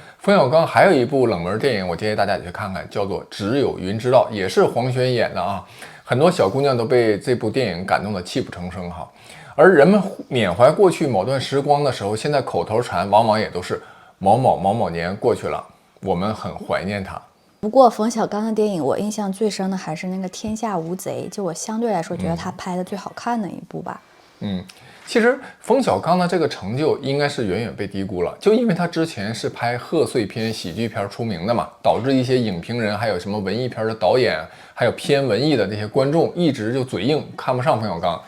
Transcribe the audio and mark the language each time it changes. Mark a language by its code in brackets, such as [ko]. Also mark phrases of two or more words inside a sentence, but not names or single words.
[zh] 冯小剛還有一部冷門電影，我建議大家也去看看，叫做《只有雲知道》，也是黃軒演的很多小姑娘都被這部電影感動得泣不成聲哈。而人們緬懷過去某段時光的時候，現在口頭禪往往也都是某某某某年過去了，我們很懷念他。不過冯小剛的電影我印象最深的還是那個《天下無賊》，就我相對來說覺得他拍的最好看的一部吧。其實馮小剛的這個成就應該是遠遠被低估了，就因為他之前是拍賀歲片、喜劇片出名的嘛，導致一些影評人還有什麼文藝片的導演，還有偏文藝的這些觀眾一直就嘴硬，看不上馮小剛。